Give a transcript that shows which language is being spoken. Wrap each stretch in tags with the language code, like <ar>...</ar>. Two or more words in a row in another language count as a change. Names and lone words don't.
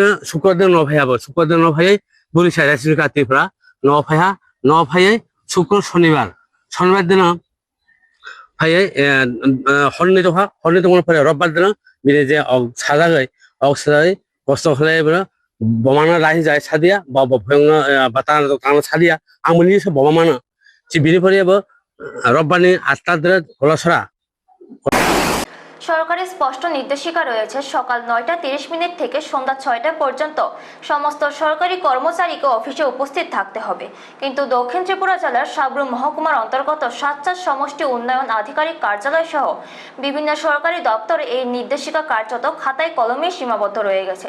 <trp>शुक्रदिन न भायाबो शुक्रदिन न भायै बुरि साइड रेशमिका त्रिपुरा न भायै शुक्र शनिबार दिन भायै हरनि दङ फरे रबिबार दिन बिनि जे साजागै कष्ट खालायबो बमाना राहि जाय सादिया बा भयंग बाता ताना सादिया आंमोनि से बमाना सि बिनि फरेबो रबिबारनि</trp> <bn>8টা দিনে হলছড়া সরকারি স্পষ্ট নির্দেশিকা রয়েছে সকাল 9:30 থেকে সন্ধ্যা 6টা পর্যন্ত সমস্ত সরকারি কর্মচারীকে অফিসে উপস্থিত থাকতে হবে, কিন্তু দক্ষিণ ত্রিপুরা জেলার সাব্রুম মহকুমার অন্তর্গত সাতচার সমষ্টি উন্নয়ন আধিকারিক কার্যালয় সহ বিভিন্ন সরকারি দপ্তরে এই নির্দেশিকা কার্যত খাতায় কলমে সীমাবদ্ধ রয়ে গেছে।</bn>